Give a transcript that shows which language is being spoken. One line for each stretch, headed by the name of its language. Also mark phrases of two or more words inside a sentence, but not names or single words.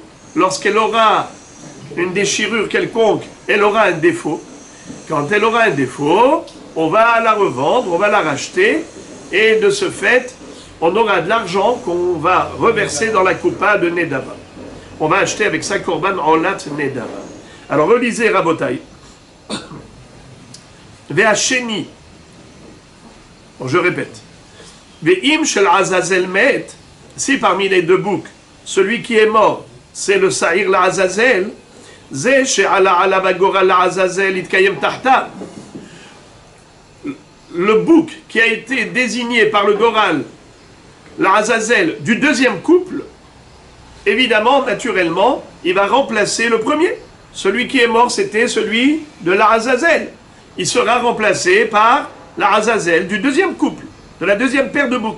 French: Lorsqu'elle aura une déchirure quelconque, elle aura un défaut. Quand elle aura un défaut, on va la revendre, on va la racheter, et de ce fait, on aura de l'argent qu'on va reverser dans la coupa de Nedava. On va acheter avec ça
Hebrew: korban olat Nedava.
French: Alors relisez Rabotai. Ve'asheni. Bon, je répète.
Hebrew: Ve'im shel azazel met.
French: Si parmi les deux boucs, celui qui est mort, c'est le
Hebrew: sa'ir l'Azazel, Ze she'ala ala bagora l'Azazel itkayem tahta.
French: Le bouc qui a été désigné par le Goral, l'Azazel, du deuxième couple, évidemment, naturellement, il va remplacer le premier. Celui qui est mort, c'était celui de l'Azazel. Il sera remplacé par l'Azazel du deuxième couple, de la deuxième paire de boucs.